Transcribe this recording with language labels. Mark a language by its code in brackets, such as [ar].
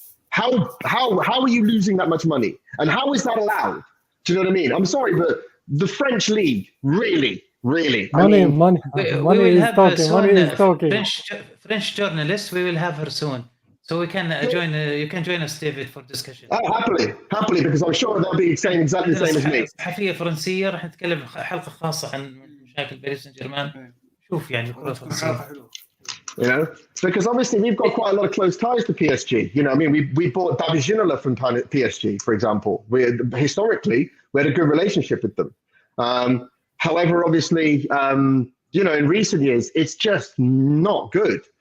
[en] How are you losing that much money? And how is that allowed? Do you know what I mean? I'm sorry, but the French league, really. Money is talking. French journalist, we will have her soon. So we can join. You can join us, David, for discussion. Happily, because I'm sure they'll be saying exactly the same as me. [ar] صحفية فرنسية راح نتكلم حلقة خاصة عن مشاكل باريس سان جيرمان. شوف يعني الكرة الفرنسية. [en] You know, because obviously we've got quite a lot of close ties to PSG. You know, I mean, we bought David Ginola from PSG, for example. Historically, we had a good relationship with them. However, obviously, you know, in recent years, it's just not good.